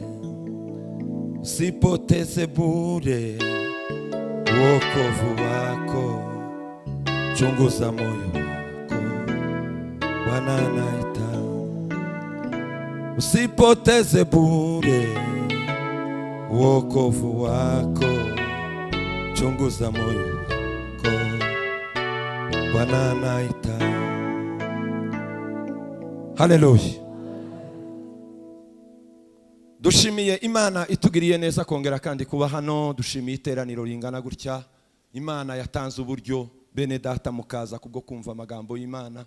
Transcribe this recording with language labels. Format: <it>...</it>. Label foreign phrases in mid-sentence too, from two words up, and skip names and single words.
<sw>Usipoteze bure wokovu wako, chunguza moyo wako, Bwana anaita. Usipoteze bure wokovu wako, chunguza moyo wako, Bwana anaita.</sw> <rw>Haleluya. Dushimiye Imana itugiriye neza kongera kandi kuba hano. Dushimiye iteraniro ringana gutya. Imana yatanze uburyo bene Data mukaza kubwo kumva amagambo y'Imana.</rw>